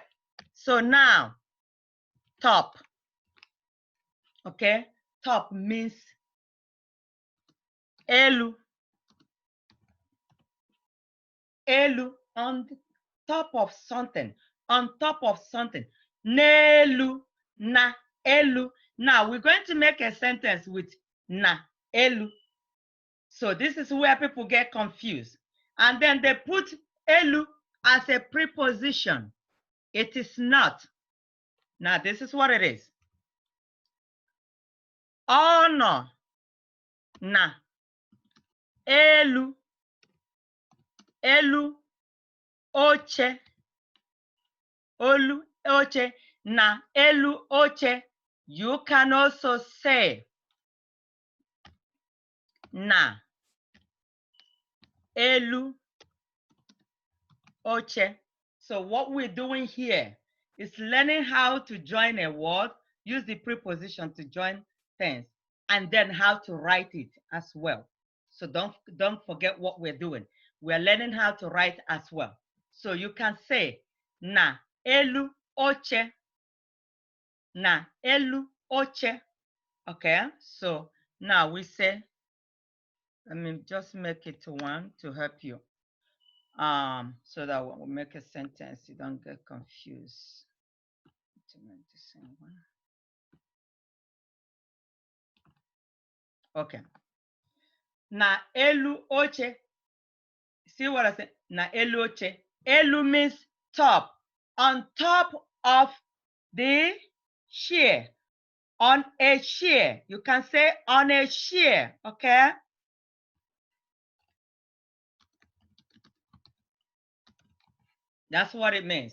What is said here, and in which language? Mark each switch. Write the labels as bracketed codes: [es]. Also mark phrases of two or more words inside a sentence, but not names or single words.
[en] So now, top. Okay. Top means elu. Elu, on top of something. On top of something. [ig] N'elu, na, elu. [en] Now we're going to make a sentence with [ig] na, elu. [en] So this is where people get confused. And then they put elu as a preposition. It is not. Now this is what it is. [ig] Ono, na, elu, elu, oche, olu, oche, na, elu, oche. [en] You can also say [ig] na, elu, oche. [en] So what we're doing here is learning how to join a word, use the preposition to join things, and then how to write it as well. So don't forget what we're doing. We're learning how to write as well. So you can say [ig] na elu oche, na elu oche. [en] Okay, so now we say, let me just make it one to help you. So that we'll make a sentence, you don't get confused. To make the same one. Okay. [ig] Na elu oche. [en] See what I said? [ig] Na elu oche. [en] Elu means top. On top of the chair. On a chair. You can say on a chair. Okay? That's what it means.